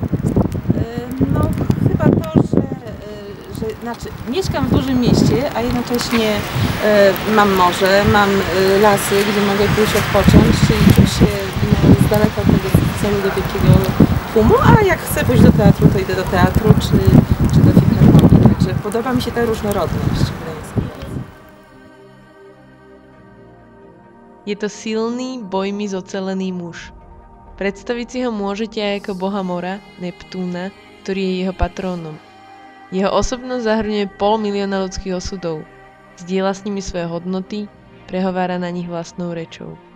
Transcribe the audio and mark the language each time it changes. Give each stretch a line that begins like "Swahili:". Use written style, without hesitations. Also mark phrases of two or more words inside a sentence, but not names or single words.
Polish: No chyba to, że znaczy, mieszkam w dużym mieście, a jednocześnie mam morze, mam lasy, gdzie mogę pójść odpocząć, czyli czuć się z daleka od tego celu do wielkiego tłumu, a jak chcę pójść do teatru, to idę do teatru czy do filharmonii, także podoba mi się ta różnorodność gdańskiej.
Slovak: Je to silný, bojmi zocelený muž. Predstaviť si ho môžete aj ako boha mora, Neptúna, ktorý je jeho patrónom. Jeho osobnosť zahrňuje 500 000 ľudských osudov, zdieľa s nimi svoje hodnoty, prehovára na nich vlastnou rečou.